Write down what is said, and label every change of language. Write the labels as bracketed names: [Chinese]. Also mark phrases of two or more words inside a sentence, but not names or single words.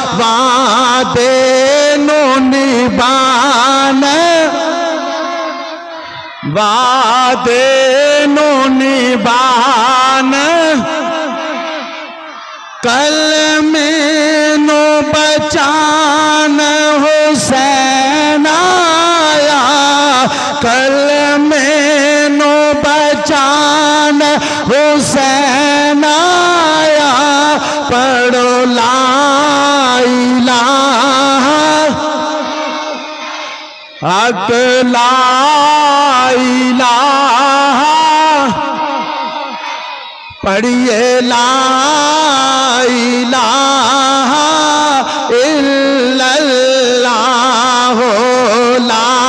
[Punjabi] وعدے نبھان وعدے نوں نبھان کلمے نوں بچان حسین آیا کلمے نوں بچان حسین آیا پڑھو لا [Arabic] إله حق لا إله پڑھیے لا إله إلا الله لا